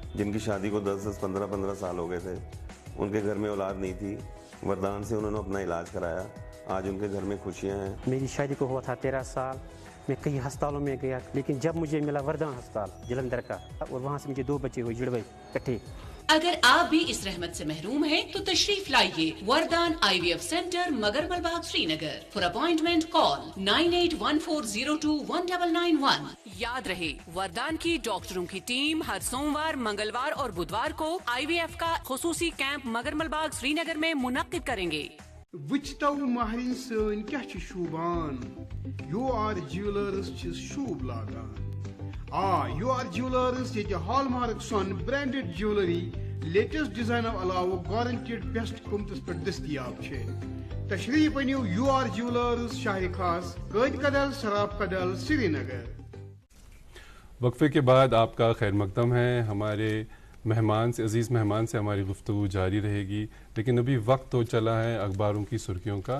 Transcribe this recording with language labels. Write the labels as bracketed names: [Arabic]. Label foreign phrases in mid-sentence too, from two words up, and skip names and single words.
[Urdu] جن کی شادی کو 10-15 سال ہو گئے تھے ان کے گھر میں اولاد نہیں تھی. وردان سے انہوں نے اپنا علاج کرایا. آج ان کے گھر میں خوشیاں ہیں. میری شادی کو ہوا تھا 13 سال. میں کئی ہسپتالوں میں گیا لیکن جب مجھے ملا وردان ہسپتال جلندر کا اور وہاں سے مجھے 2 بچے ہوئے جڑوے کٹھے اگر آپ بھی اس رحمت سے محروم ہیں تو تشریف لائیے وردان IVF سینٹر مگرمل باغ سرینگر. [English] For appointment call 9814021991. [Urdu] یاد رہے وردان کی ڈاکٹروں کی ٹیم ہر سوموار، منگلوار اور بدھوار کو IVF کا خصوصی کیمپ مگرمل باغ سرینگر میں منعقد کریں گے. [Kashmiri] وُچھتو مہرِن سٕنٛز کیا شوبان UR جیولرس شوب لاگان. UR جیولرس یہ ہالمارک سٕنٛز [English] branded jewellery latest design [Kashmiri] علاوہ [English] guaranteed best [Kashmiri] قیمتس پؠٹھ دستیاب چھے. تشریف اَنِیو UR جیولرس شاہ خاص کَیٛد کدل شراب کدل سرینگر. [Urdu] وقفے کے بعد آپ کا خیر مقدم ہے۔ ہمارے مہمان سے، عزیز مہمان سے ہماری گفتگو جاری رہے گی، لیکن ابھی وقت تو چلا ہے اخباروں کی سرخیوں کا.